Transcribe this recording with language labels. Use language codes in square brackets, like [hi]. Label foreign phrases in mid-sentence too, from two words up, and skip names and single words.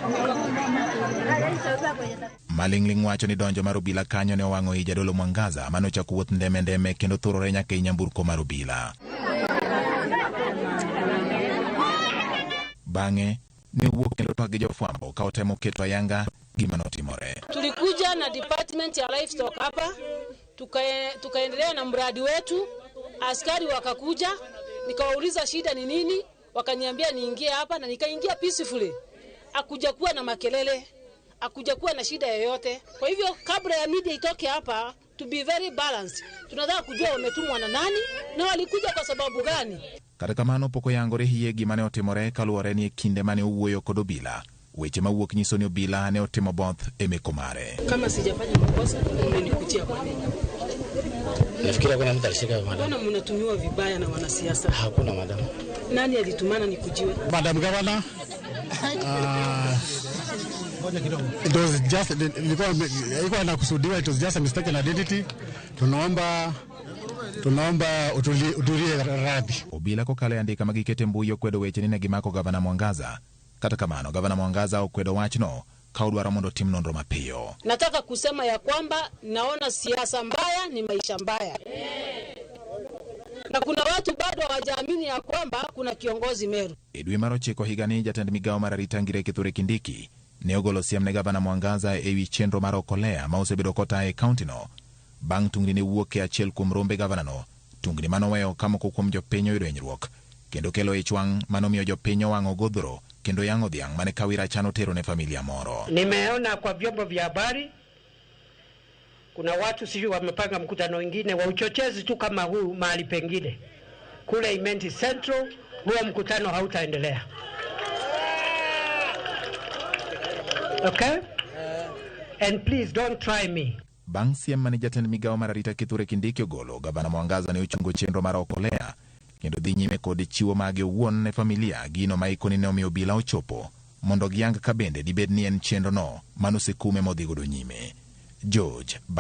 [luo] Maling'ling wacho ni donjo mar obila kanyo ne owang'o i jadolo Mwangaza mane ochako wuoth ndeme kendo thurore nyaka i nyamburko mar obila. Bang'e ne owuok kendo twak gi jofwambo ka otemo keto ayanga gima notimore. [sw] Tulikuja na department ya livestock hapa, tukaendelea na mradi wetu. Askari wakakuja, nikawauliza shida ni nini, wakaniambia niingie hapa na nikaingia peacefully. Hakuja kuwa na makelele, hakuja kuwa na shida yoyote. Kwa hivyo kabla ya media itoke hapa, [en] to be very balanced, [sw] tunataka kujua wametumwa na nani na walikuja kwa sababu gani. [luo] Kata kamano pok oyangore hie gima ne otimore kaluwore ni kinde mane owuoyo kod obila. Weche mawuok nyiso ni obila ne otimo both e meko mare. [sw] Kama sijafanya makosa, umenikutia kwa nini? Nafikiri kuna mtu alishika madam. Mbona mnatumiwa vibaya na wanasiasa? Hakuna madam. Nani alitumana nikujiwe? Madam Governor. [en] It was just [sw] ilikuwa inakusudiwa, [en] it was just a mistaken identity. [sw] Tunaomba utulie radhi. [luo] Obila kokale andika magikete mbui okwedo weche ni ne gimako gavana Mwangaza. Kata kamano gavana Mwangaza okwedo wachno ka odwaro mondo tim nonro mapiyo. [sw] Nataka kusema ya kwamba naona siasa mbaya ni maisha mbaya. Na kuna watu bado hawajaamini ya kwamba kuna kiongozi Meru. [luo] E dwe mar 9 higani jatend migawo mar arita ngire Kithure Kindiki ne ogolo siem ne gavana Mwangaza e wi chenro mar Okolea ma osebedo kota e kaunti no. Bang' tungni ne wuok e achiel kuom rombe gavana no, tungni manoweyo kamoko kuom jopiny oyudo hinyruok kendo kelo ich wang' manomiyo jopiny owang'o godhro kendo yang'o dhiang' mane Kawira chano tero ne familia moro. [sw] Nimeona kwa vyombo vya habari kuna watu sijui wamepanga mkutano wengine wa uchochezi tu kama huu mahali pengine kule Imenti Central. Huo mkutano hautaendelea. Okay? [en] And please don't try me. [luo] Bang' siem mane jatend migawo mar arita Kithure Kindiki ogolo, gavana Mwangaza ne ochungo chenro mar Okolea kendo dhi nyime kod chiwo mage owuon ne familia gino ma ikoni ne omiyo obila ochopo mondo giyang ka bende dibed ni en chenro no manosekume modhi godo nyime.